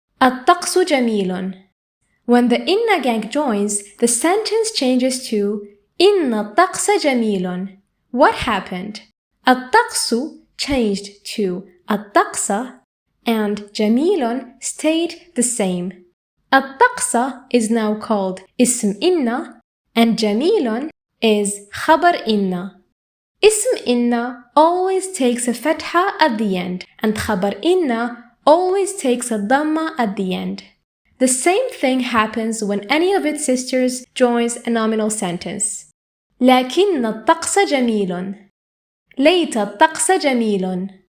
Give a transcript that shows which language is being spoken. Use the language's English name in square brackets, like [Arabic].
[Arabic] الطقس جميل. [English] When the Inna gang joins, the sentence changes to [Arabic] إن الطقس جميل. [English] What happened? الطقس changed to الطقس and جميل stayed the same. [Arabic] الطقس [English] is now called [Arabic] اسم إن and جميل is خبر إن. [English] اسم إن always takes a fatha at the end and خبر إن always takes a dhamma at the end. The same thing happens when any of its sisters joins a nominal sentence. [Arabic] لكن الطقس جميل. ليت الطقس جميل.